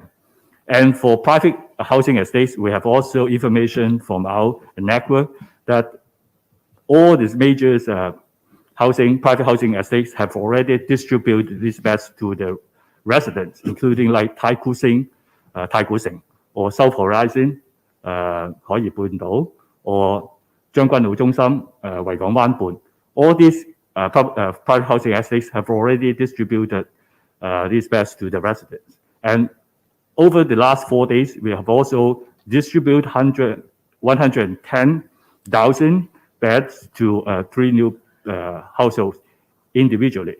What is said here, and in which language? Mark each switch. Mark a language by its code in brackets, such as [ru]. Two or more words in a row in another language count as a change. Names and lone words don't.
[en] And for private housing estates, we have also information from our network that all these major private housing estates have already distributed these beds to the residents, including like Tai Kwu Sing, or South Horizon, 海怡半島, or 將軍澳中心, 維港灣畔. All these private housing estates have already distributed these beds to the residents. And over the last 4 days, we have also distributed 110,000 beds to 3 new households individually.